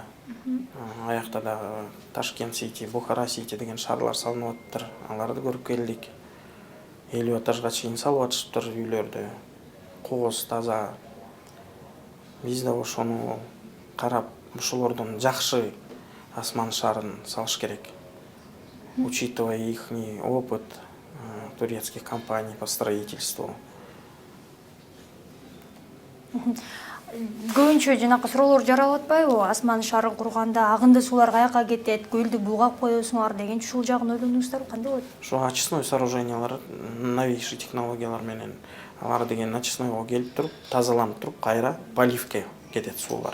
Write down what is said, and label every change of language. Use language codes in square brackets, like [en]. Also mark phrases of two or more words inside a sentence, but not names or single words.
[ky] Аякта дагы Ташкент Сити, Бухара Сити деген шаарлар салынып атыптыр. Аларды көрүп келдик. 50 этажга чейин салып атышыптыр үйлөрдү. Кооз таза. Биз да ошону карап, ошолордон жакшы Асман шаарын салыш керек. [ru] Учитывая ихний опыт турецких компаний по строительству. [ky] Көбүнчө жанакы суроолор жаралып атпайбы? Асман шаарын курганда агынды суулар каяка кетет, көлдү бугап коесуңар деген ушул жагын ойлондуңуздарбы? Кандай болот? Ошо очистной сооружениялар, новейший технологиялар менен алар деген очистнойго келип туруп, тазаланып туруп, кайра поливке кетет суулар.